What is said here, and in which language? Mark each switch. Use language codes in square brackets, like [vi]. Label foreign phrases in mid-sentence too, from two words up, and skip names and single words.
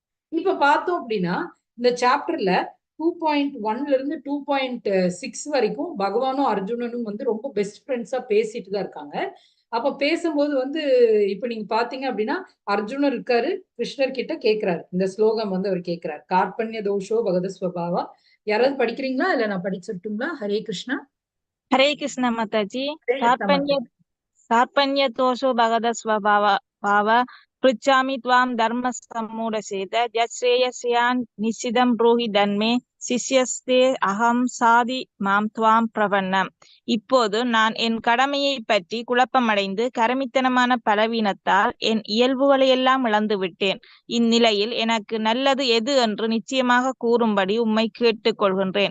[ta] இப்ப பார்த்தோம் அப்படின்னா இந்த சாப்டர்ல 2.1ல இருந்து 2.6 வரைக்கும் பகவானும் அர்ஜுனனும் வந்து ரொம்ப [en] best friends [ta] பேசிட்டு தான் இருக்காங்க. அப்ப பேசும்போது வந்து இப்ப நீங்க பாத்தீங்க அப்படின்னா அர்ஜுனர் இருக்காரு, கிருஷ்ணர் கிட்ட கேக்குறாரு. இந்த ஸ்லோகம் வந்து அவர் கேக்குறாரு. [sa] कार्पण्य दोषो पहत स्वभावः. [ta] யாராவது படிக்கிறீங்களா? இல்ல நான் படிச்சிட்டுங்களா? [sa] हरे कृष्ण. [hi] हरे कृष्ण माताजी। [sa] हरे कृष्ण कार्पण्य [ta] மாதாஜி. [sa] कार्पण्यतोषो भगदस्वभाव पृच्छामि त्वां धर्मसम्मूढचेत यच्छ्रेयस्यान् निश्चितं ब्रूहि तन्मे शिष्यस्तेऽहं शाधि मां त्वां प्रपन्नम्। [ta] இப்போது நான் என் கடமையை பற்றி குழப்பமடைந்து கருமித்தனமான பலவீனத்தால் என் இயல்புகளையெல்லாம் இழந்து விட்டேன். இந்நிலையில் எனக்கு நல்லது எது என்று நிச்சயமாக கூறும்படி உம்மை கேட்டுக்கொள்கின்றேன்.